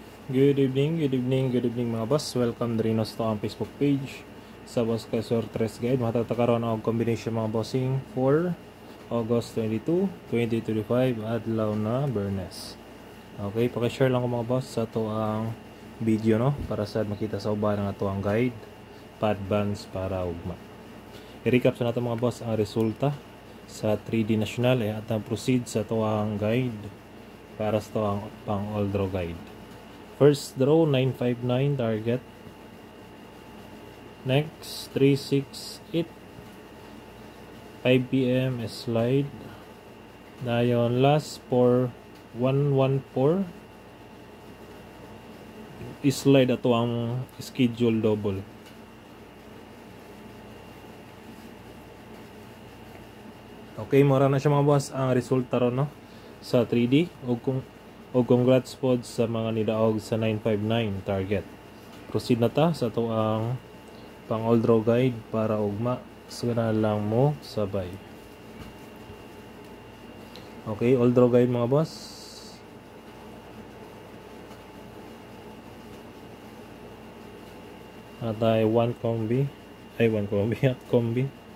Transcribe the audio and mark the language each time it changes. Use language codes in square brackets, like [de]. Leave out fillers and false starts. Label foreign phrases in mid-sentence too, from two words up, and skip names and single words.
[en] Good evening [ceb] mga boss. Welcome rin sa ang Facebook page sa Boss Kasor Tres Guide. Matatakaroon ang combination mga bossing for August 22, 2025 adlaw na Bernes. Okay, paki-share lang ko mga boss sa to ang video no para sa makita sa uban ng ato ang guide pa-advance para ugma. I-recap sa nato mga boss ang resulta sa 3D National at ang proceed sa to ang guide para sa to ang pang [en] all draw guide. First draw 959 target. Next 368 5 PM slide. [ceb] Dayon [en] last for [ceb] 114 slide ato ang [en] schedule double. [ceb] Okay, mura na siya mga boss ang resulta ron no sa 3D o congrats po sa mga nidaog sa 959 target. Proceed na ta sa ito ang pang [en] all draw guide [ceb] para ugma sana lang mo sabay. [en] Okay, all draw guide [ceb] mga boss. At ay 1 combi at combi.